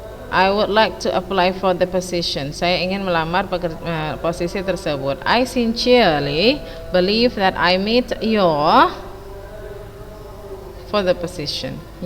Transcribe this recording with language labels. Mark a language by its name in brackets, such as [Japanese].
[English] I would like to apply for the position. [Indonesian] Saya ingin melamar posisi tersebut. [English] I sincerely believe that I meet your for the position.